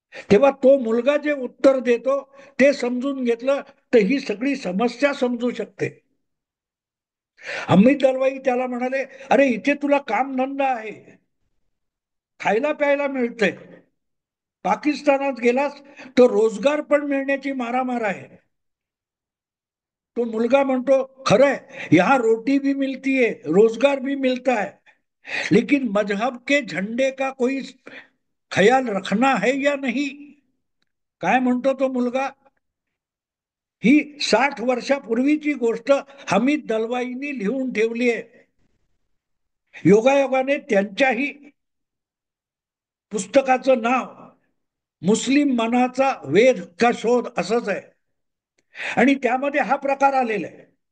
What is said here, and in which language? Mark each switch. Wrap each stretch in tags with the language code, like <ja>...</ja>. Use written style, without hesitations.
<mr>तेव्हा तो मुलगा जे उत्तर देतो ते समजून घेतलं तर ही सगळी समस्या समजू शकते. हमीद दलवाई त्याला म्हणाले अरे इथे तुला काम धंदा आहे, खायला प्यायला मिळतंय, पाकिस्तानात गेलास तर रोजगार पण मिळण्याची मारामार आहे. तो मुलगा म्हणतो खरंय,</mr> <hi>यहां रोटी भी मिलती है, रोजगार भी मिलता है, लेकिन मजहब के झंडे का कोई ख्याल रखना है या नहीं.</hi> <mr>काय म्हणतो तो मुलगा, ही 60 वर्षापूर्वीची गोष्ट हमीद दलवाईंनी लिहून ठेवली आहे. योगायोगाने त्यांच्याही पुस्तकाचं नाव मुस्लिम मनाचा वेध का शोध असंच आहे आणि त्यामध्ये हा प्रकार आलेला आहे.</mr>